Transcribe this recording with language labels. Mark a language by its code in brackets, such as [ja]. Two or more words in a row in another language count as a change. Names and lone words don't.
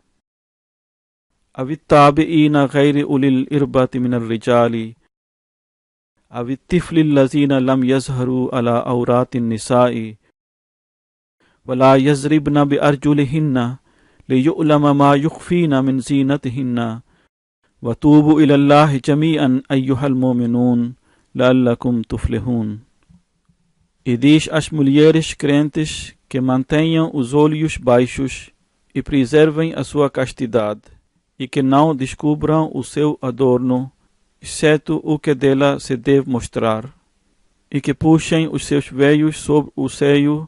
[ar] أو التابعين غير أولي الإربة من الرجال أو الطفل الذين لم يظهروا على عورات النساء ولا يضربن بأرجلهن ليعلم ما يخفين من زينتهن وَتُوبُوا إِلَى اللَّهِ جَمِيعًا أَيُّهَا الْمُؤْمِنُونَ لَعَلَّكُمْ تُفْلِحُونَ. [pt] E diz às mulheres crentes que mantenham os olhos baixos e preservem a sua castidade, e que não descubram o seu adorno, exceto o que dela se deve mostrar, e que puxem os seus veios sobre o seio,